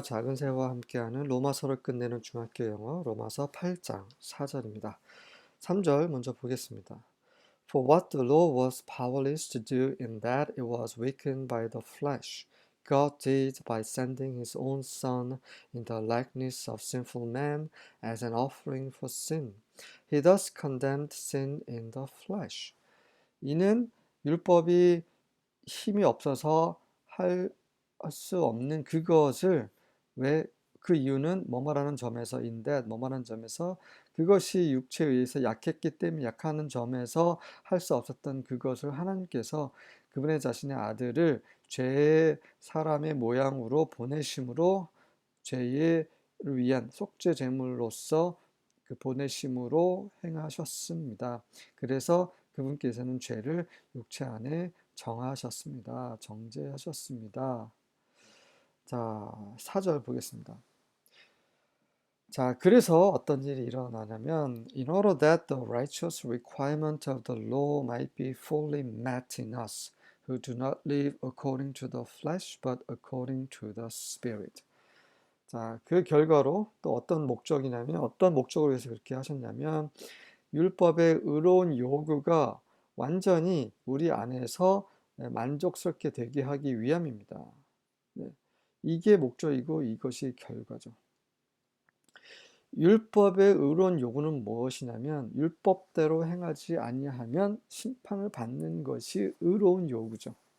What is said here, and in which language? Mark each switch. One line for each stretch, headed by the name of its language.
Korean: 작은 새와 함께하는 로마서를 끝내는 중학교 영어 로마서 8장 4절입니다. 3절 먼저 보겠습니다.
English: For what the law was powerless to do in that it was weakened by the flesh, God did by sending his own Son in the likeness of sinful man as an offering for sin. He thus condemned sin in the flesh.
Korean: 이는 율법이 힘이 없어서 할 수 없는 그것을 왜 그 이유는 뭐뭐라는 점에서인데 뭐뭐라는 점에서 그것이 육체에 의해서 약했기 때문에 약하는 점에서 할 수 없었던 그것을 하나님께서 그분의 자신의 아들을 죄의 사람의 모양으로 보내심으로 죄를 위한 속죄 제물로서 그 보내심으로 행하셨습니다. 그래서 그분께서는 죄를 육체 안에 정하셨습니다. 정죄하셨습니다. 자, 4절 보겠습니다. 자, 그래서 어떤 일이 일어나냐면
English: In order that the righteous requirement of the law might be fully met in us, who do not live according to the flesh, but according to the Spirit.
Korean: 자, 그 결과로 또 어떤 목적이냐면 어떤 목적을 위해서 그렇게 하셨냐면 율법의 의로운 요구가 완전히 우리 안에서 만족스럽게 되게 하기 위함입니다. 네. 이게 목적이고 이것이 결과죠. 율법의 의로운 요구는 무엇이냐면 율법대로 행하지 아니하면 심판을 받는 것이 의로운 요구죠.